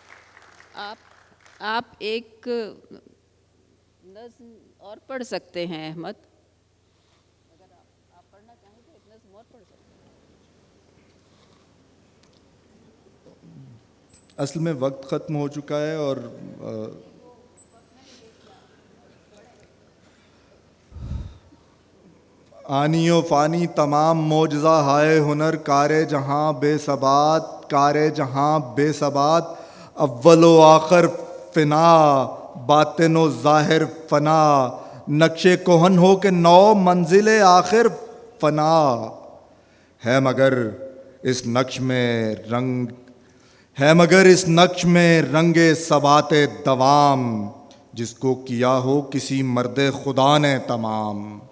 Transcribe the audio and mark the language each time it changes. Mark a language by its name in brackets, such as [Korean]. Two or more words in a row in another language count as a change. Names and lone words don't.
[Urdu] آپ ایک نظم اور پڑھ سکتے ہیں احمد اگر آپ پڑھنا چاہیں تو ایک نظم اور پڑھ سکتے ہیں. اصل میں وقت ختم ہو چکا ہے اور آنی و فانی تمام معجزہ ہائے ہنر کار جہاں بے ثبات کار جہاں بے ثبات اول و آخر فنا باطن و ظاہر فنا نقش کہن ہو کہ 9 منزل آخر فنا ہے مگر اس نقش میں رنگ ثبات دوام جس کو کیا ہو کسی مرد خدا نے تمام